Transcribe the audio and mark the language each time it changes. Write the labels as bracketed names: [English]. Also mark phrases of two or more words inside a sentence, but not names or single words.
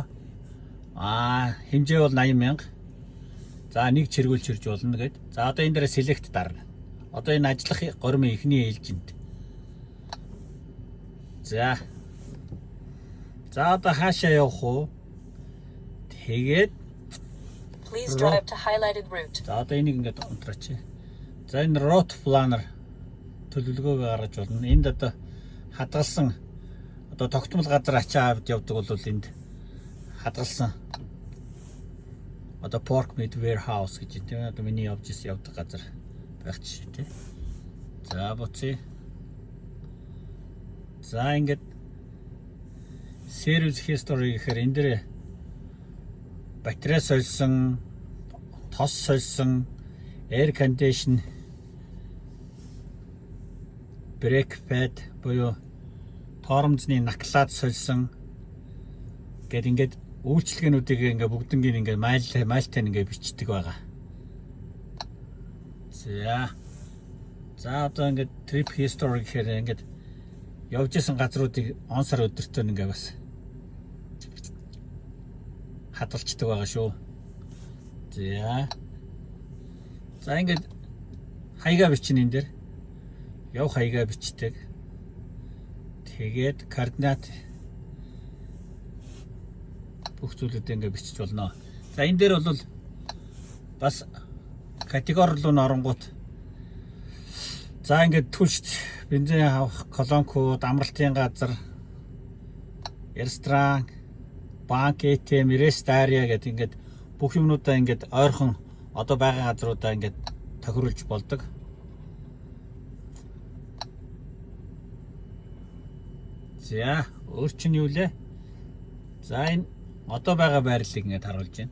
[Mongolian] Хэмжээ бол 80,000. За нэг чиргүүл чирж болно гэд. За одоо энэ дээр select дарна. Одоо энэ ажиллах гормын эхний ээлжинд. За одоо хаашаа явах вэ? Тэгээд [English] Please drive to highlighted route. [Mongolian] За одоо энийг ингээд унтраач. За энэ [English] route planner [Mongolian] төлөвлөгөөгөө гаргаж болно. Энд одоо хадгалсан одоо тогтмол газар ачаа авд явдаг бол энд хадгалсан одоо [English] pork meat warehouse [Mongolian] гэж тийм одоо миний явж исэн явдаг газар байх жишээ тийм. За буцъя. За ингээд [English] service history [Mongolian] гэхээр энэ дээр батарей сольсон, тос сольсон, [English] air condition, brake pad [Mongolian] буюу тоормзны наклаад сольсон гэд ингээд үйлчлэгээнүүдийг ингээд бүгднийг ингээд майлтай ингээд бичдэг байгаа. За одоо ингээд [English] trip history [Mongolian] гэхээр ингээд явж исэн газруудыг он сар өдөртөө ингээд бас хадгалцдаг байгаа шүү. За ингээд хаягаа бичнэ энэ дээр. Яв хаягаа бичдэг. Тэгээд координат бүх зүйлүүдээ ингээд бичиж болно. За энэ дээр бол бас категори руу оронгууд. За ингээд түлшт бензин авах колонкууд, амралтын газар, ресторан, банк, [English] ATM, rest area [Mongolian] гэдэг ингээд бүх юмнуудаа ингээд ойрхон одоо байгаа газруудаа ингээд тохируулж болдог. За өөр чинь юу лээ? За энэ одоо байгаа байрлалыг ингээд харуулж байна.